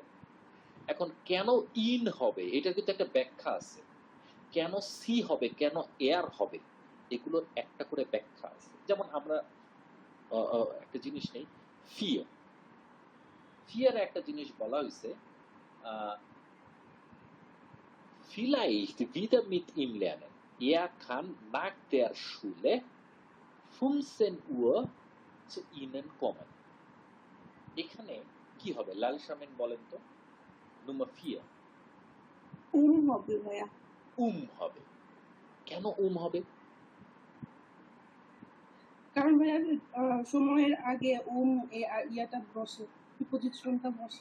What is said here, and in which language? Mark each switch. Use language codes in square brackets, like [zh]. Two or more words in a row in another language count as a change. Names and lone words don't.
[bn] এখন কেন ইন হবে এটার কিন্তু একটা ব্যাখ্যা আছে, কেন সি হবে, কেন এয়ার হবে, এগুলোর একটা করে ব্যাখ্যা আছে। যেমন আমরা একটা জিনিস নেই, ফিয়ার। ফিয়ারে একটা জিনিস বলা হয়েছে, [de] vielleicht wieder mit ihm lernen. Er kann nach der Schule 15 Uhr zu Ihnen kommen. [bn] এখানে কি হবে? লাল শামিন বলেন তো, Nummer 4 হবে ভাইয়া। হবে। কেন হবে? কারণ ভাইয়া সময়ের আগে ইয়াটা বসে, প্রিপোজিশনটা বসে।